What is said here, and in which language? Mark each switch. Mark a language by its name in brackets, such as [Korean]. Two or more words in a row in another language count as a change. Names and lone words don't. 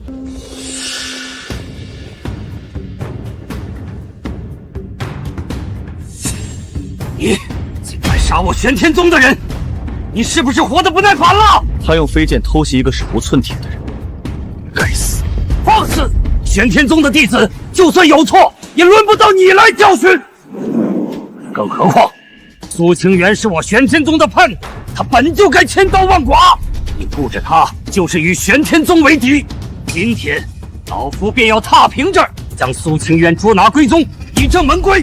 [Chinese] 你竟敢殺我玄天宗的人，你是不是活得不耐煩了？他用飞劍偷襲一個手無寸鐵的人，該死！放肆！玄天宗的弟子就算有錯，也輪不到你來教訓。更何況，蘇清源是我玄天宗的叛徒，他本就該千刀萬剮。你護着他，就是與玄天宗為敵。今天，老夫便要踏平這兒，將蘇清淵捉拿歸宗，以正門規。